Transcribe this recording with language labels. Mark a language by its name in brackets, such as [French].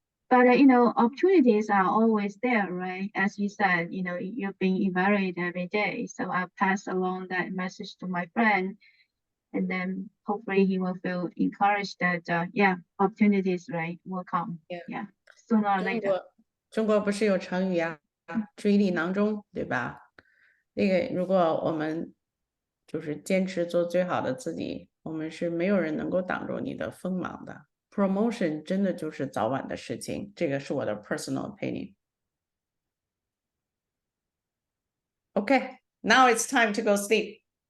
[English] But opportunities are always there, right? As you said, you're being evaluated every day. So I'll pass along that message to my friend, and then hopefully he will feel encouraged that opportunities, right, will come. Yeah, sooner or later. [Chinese] 中国不是有成语啊，注意力囊中，对吧？那个如果我们就是坚持做最好的自己，我们是没有人能够挡住你的锋芒的。 Promotion 真的就是早晚的事情，这个是我的 [English] personal opinion. Okay, now it's time to go sleep.